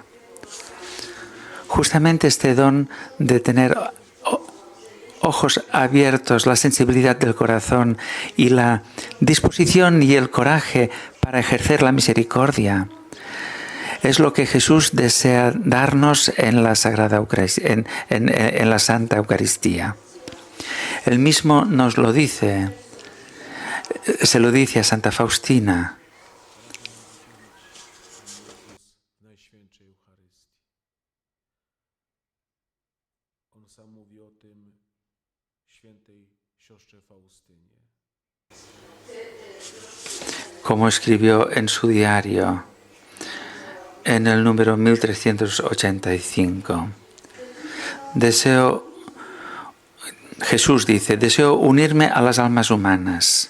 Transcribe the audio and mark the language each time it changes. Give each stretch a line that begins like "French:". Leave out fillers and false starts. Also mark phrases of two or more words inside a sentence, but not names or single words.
Spanish: Justamente este don de tener ojos abiertos, la sensibilidad del corazón y la disposición y el coraje para ejercer la misericordia, es lo que Jesús desea darnos en la Sagrada Eucaristía, en la Santa Eucaristía. Él mismo nos lo dice. Se lo dice a Santa Faustina.
Polish: Eucharystii. On sam mówi o tym świętej siostrze Faustynie.
Spanish: Como escribió en su diario en el número 1385. Jesús dice, deseo unirme a las almas humanas.